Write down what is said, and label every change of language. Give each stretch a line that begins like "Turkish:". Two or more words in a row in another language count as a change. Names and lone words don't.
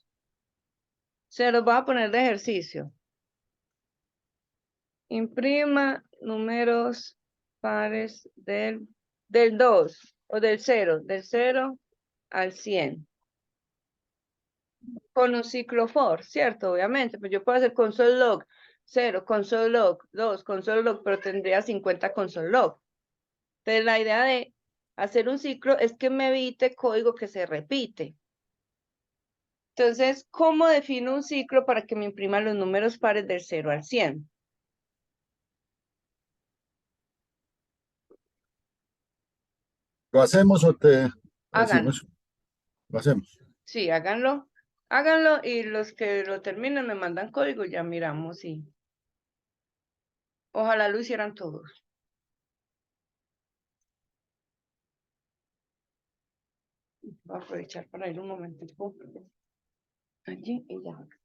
Spanish: Se los voy a poner de ejercicio. Imprima números pares del 2 o del 0 al 100. Con un ciclo for, ¿cierto? Obviamente, pues yo puedo hacer
English: console log
Spanish: 0,
English: console log
Spanish: 2,
English: console log,
Spanish: pero tendría 50
English: console log.
Spanish: Entonces, la idea de hacer un ciclo es que me evite código que se repite. Entonces, ¿cómo defino un ciclo para que me imprima los números pares del 0 al 100? ¿Lo hacemos o te Háganlo. decimos? Lo hacemos. Sí, háganlo. Háganlo y los que lo terminen me mandan código, ya miramos y ojalá lo hicieran todos. Voy a aprovechar para ir un momentico allí y ya.